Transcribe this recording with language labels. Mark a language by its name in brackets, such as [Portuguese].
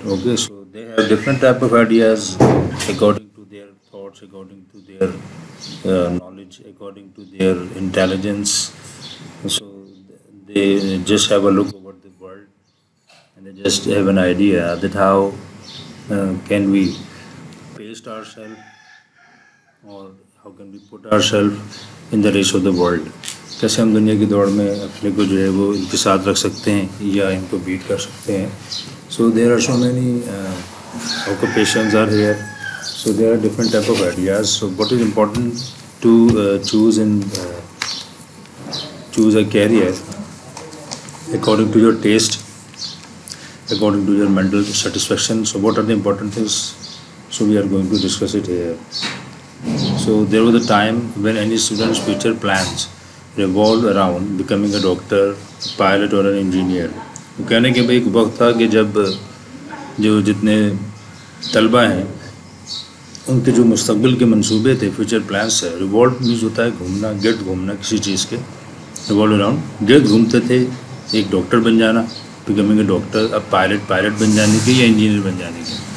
[English] Okay, so they have different type of ideas according to their thoughts, according to their knowledge, according to their intelligence. So they just have a look over the world and they just have an idea that how can we paste ourselves or how can we put ourselves in the race of the world. [Hindi] कैसे हम दुनिया की दौड़ में अपने को जो है वो इनके साथ रख सकते हैं या इनको बीट कर सकते हैं. [English] So there are so many occupations are here. So there are different type of ideas. So what is important to choose a career according to your taste, according to your mental satisfaction. So what are the important things? So we are going to discuss it here. So there was a time when any student's future plans revolved around becoming a doctor, pilot or an engineer. [Hindi] वो कहने के भाई एक वक्त था कि जब जो जितने तलबा हैं उनके जो मुस्तकबिल के मंसूबे थे, फ्यूचर प्लान्स है, रिवॉल्व मीन्स होता है घूमना, गिर्द घूमना किसी चीज़ के, रिवॉल्व अराउंड गिर्द घूमते थे. एक डॉक्टर बन जाना, [English] becoming a doctor, [Hindi] अब पायलट बन जाने की या इंजीनियर बन जाने की.